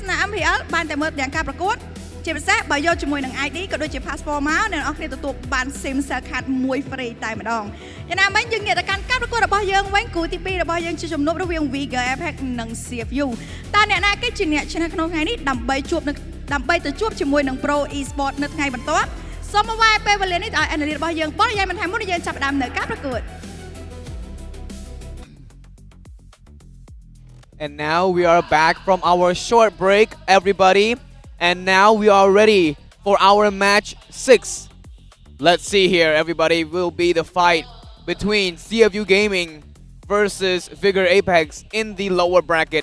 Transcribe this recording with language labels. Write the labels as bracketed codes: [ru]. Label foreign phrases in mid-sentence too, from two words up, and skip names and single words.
[km] នា MPL បានតែមើលទាំងការប្រកួតជាពិសេសបើយកជាមួយនឹង ID ក៏ដូចជា passport មកអ្នកនរគ្នាទទួលបាន SIM Cellcan មួយ free តែម្ដងយ៉ាងណាមិញយើងងាកទៅកាន់ការប្រកួតរបស់យើងវិញគូទី2របស់យើងជាជំនួបរវាង Vigor Apex និង CFU តើអ្នកណាគេជាអ្នកឈ្នះក្នុងថ្ងៃនេះដើម្បីទៅជួបជាមួយនឹង Pro Esports នៅថ្ងៃបន្ទាប់សូមមកវាយពេលវេលានេះឲ្យ analyst របស់យើងបរិយាយមិនថាមុនយើងចាប់ផ្ដើមនៅការប្រកួត [en] And now we are back from our short break, everybody. And now we are ready for our match 6. Let's see here, everybody, will be the fight between CFU Gaming versus Vigor Apex in the lower bracket.